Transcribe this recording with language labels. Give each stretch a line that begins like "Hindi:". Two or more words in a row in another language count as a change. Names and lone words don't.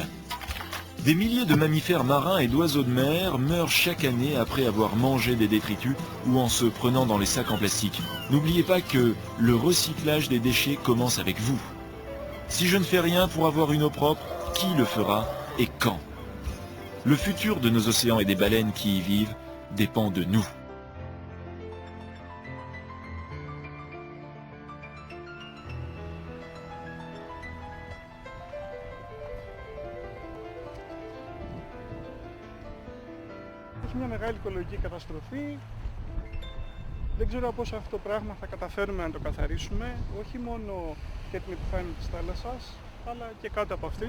French: Des milliers de mammifères marins et d'oiseaux de mer meurent chaque année après avoir mangé des détritus ou en se prenant dans les sacs en plastique. N'oubliez pas que le recyclage des déchets commence avec vous. Si je ne fais rien pour avoir une eau propre, qui le fera et quand? Le futur de nos océans et des baleines qui y vivent dépend de nous.
Greek: Έχει μια μεγάλη οικολογική καταστροφή. Δεν ξέρω πώς αυτό το πράγμα θα καταφέρουμε να το καθαρίσουμε, όχι μόνο για την επιφάνεια της θάλασσας, αλλά και κάτω από αυτήν.